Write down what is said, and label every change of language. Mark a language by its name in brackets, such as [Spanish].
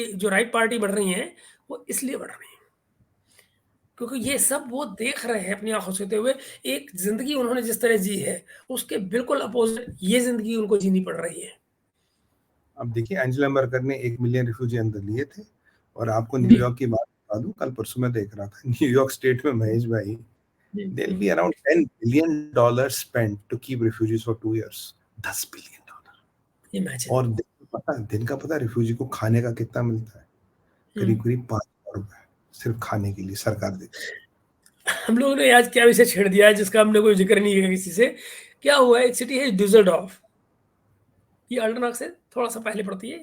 [Hindi] Right party बढ़ रही हैं, वो इसलिए बढ़ रही हैं, क्योंकि ये सब वो देख रहे हैं अपनी आँखों से होते हुए, एक ज़िंदगी उन्होंने जिस तरह जी है, उसके बिल्कुल अपोज़िट ये ज़िंदगी उनको जीनी पड़ रही है। अब देखिए एंजेला मर्केल ने 1 मिलियन रिफ्यूजी अंदर लिए थे और आपको जी, न्यूयॉर्क की बात बता दूँ, कल परसों मैं देख रहा था न्यूयॉर्क स्टेट में महेश भाई, जी, [English] there'll [Hindi] ji. [English] be around $10 billion spent to keep refugees for 2 years. $10 billion. Imagine. [Hindi] और दिन का पता है रिफ्यूजी को खाने का कितना मिलता है? हुँ। करीब-करीब ₹500 सिर्फ खाने के लिए सरकार देती है। हम लोगों ने आज क्या विषय छेड़ दिया है जिसका हमने कोई ज़िक्र नहीं किया किसी से। क्या हुआ है एक सिटी है डुसेल्डॉर्फ, ये अल्टरनाख से थोड़ा-सा पहले पड़ती है।